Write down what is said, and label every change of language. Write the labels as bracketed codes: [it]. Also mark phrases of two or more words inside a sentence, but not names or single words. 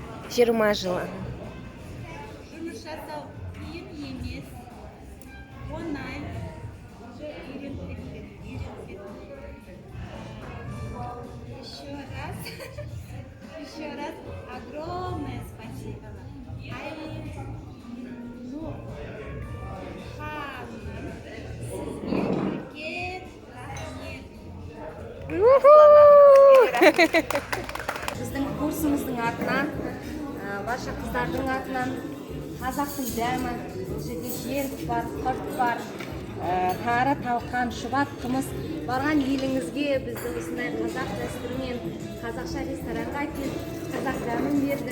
[kk] 20 жыл. Жұмыс жасау қиын емес. Оңай. Уже үйреніп [ru] Еще раз огромное спасибо. [kk] Біздің курсымыздың атынан, барша қыздардың атынан қазақтың дәмі, бұл жерде жент бар, құрт бар, тары, талқан, шұбат, қымыз барған еліңізге бізді осындай қазақ дәстүрімен қазақша ресторанға келіп, қазақ дәмін берді.